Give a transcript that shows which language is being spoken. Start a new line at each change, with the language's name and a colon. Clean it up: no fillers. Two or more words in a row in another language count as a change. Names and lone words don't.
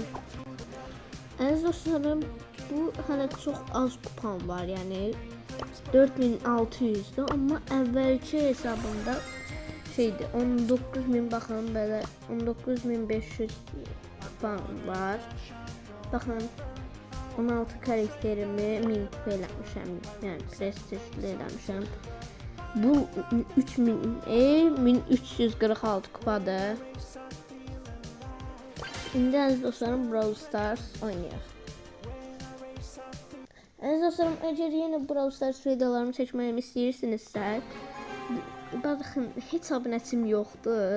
Turkish: Aziz dostlarım, bu hala çok az kupam var, yani 4600'dü, ama evvelki hesabımda şeydi 19000, bakın böyle 19500 kupam var.
Azerbaijani: Bakın 16 karakterimi 1000 kupa eləmişəm, yani prestijli eləmişəm. Bu 1346 kupadır. İndi aziz dostlarım Brawl Stars oynayaq. Aziz dostlarım, əgər yeni Brawl Stars videolarımı çəkməyimi istəyirsinizsə, baxın, heç abunəçim yoxdur.